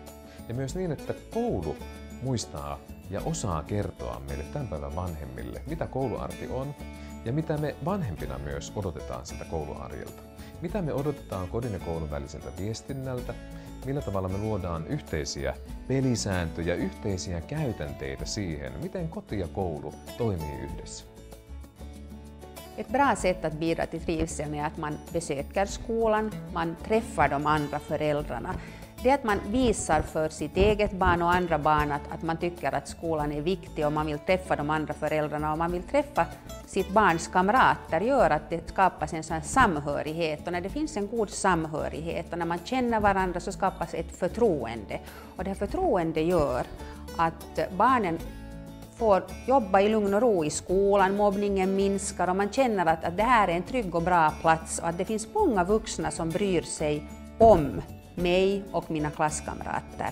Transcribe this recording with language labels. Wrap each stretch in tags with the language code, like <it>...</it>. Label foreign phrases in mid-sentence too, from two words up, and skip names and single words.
<fi>Ja myös niin, että koulu muistaa ja osaa kertoa meille tämän päivän vanhemmille, mitä kouluarki on ja mitä me vanhempina myös odotetaan siltä kouluarjelta. Mitä me odotetaan kodin ja koulun väliseltä viestinnältä, millä tavalla me luodaan yhteisiä pelisääntöjä, yhteisiä käytänteitä siihen, miten koti ja koulu toimii yhdessä.</fi> <sv>Ett bra sätt att bidra till trivseln är att man besöker skolan, man träffar de andra föräldrarna. Det är att man visar för sitt eget barn och andra barn att man tycker att skolan är viktig och man vill träffa de andra föräldrarna och man vill träffa sitt barns kamrater gör att det skapas en sån samhörighet, och när det finns en god samhörighet och när man känner varandra så skapas ett förtroende, och det här förtroende gör att barnen får jobba i lugn och ro i skolan, mobbningen minskar och man känner att det här är en trygg och bra plats och att det finns många vuxna som bryr sig om mig och mina klasskamrater.</sv>